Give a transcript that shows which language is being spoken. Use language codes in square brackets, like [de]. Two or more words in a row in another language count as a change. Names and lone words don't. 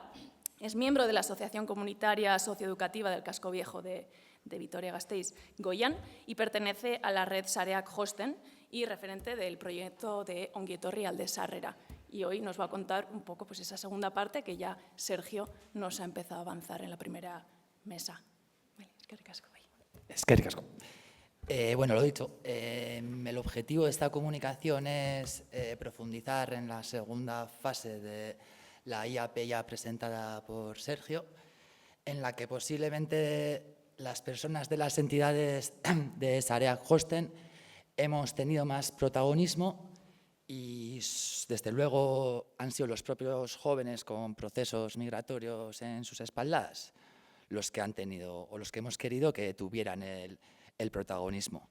[es] Es miembro de la Asociación Comunitaria Socioeducativa del Casco Viejo de Vitoria-Gasteiz, Goian, y pertenece a la red Sareak Josten y referente del proyecto de Ongi Etorri Alde Sarrera. Y hoy nos va a contar un poco pues, esa segunda parte que ya Sergio nos ha empezado a avanzar en la primera mesa. [eu] Eskerrik asko. [es] Bueno, lo dicho, el objetivo de esta comunicación es profundizar en la segunda fase de la IAP ya presentada por Sergio, en la que posiblemente las personas de las entidades de Sareak Josten hemos tenido más protagonismo y, desde luego, han sido los propios jóvenes con procesos migratorios en sus espaldas los que han tenido o los que hemos querido que tuvieran el protagonismo.